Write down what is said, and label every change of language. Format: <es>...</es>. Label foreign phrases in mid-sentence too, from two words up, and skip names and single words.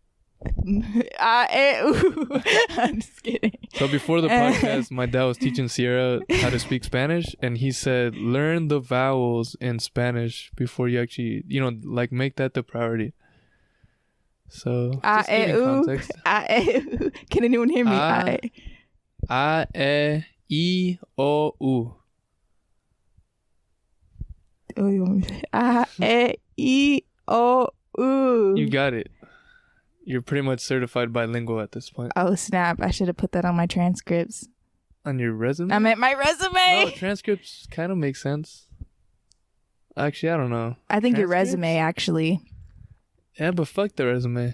<en>I'm just kidding. So before the podcast, my dad was teaching Sierra how to speak Spanish, and he said, learn the vowels in Spanish before you actually, like make that the priority. So, just giving context. Can anyone hear me?</en> <es>A, E, O, U. A, E, O, U.</es> <en>You got it. You're pretty much certified bilingual at this point. Oh, snap. I should have put that on my transcripts. On your resume? I meant my resume. No, transcripts kind of make sense. Actually, I don't know. I think your resume, actually. Yeah, but fuck the resume.</en>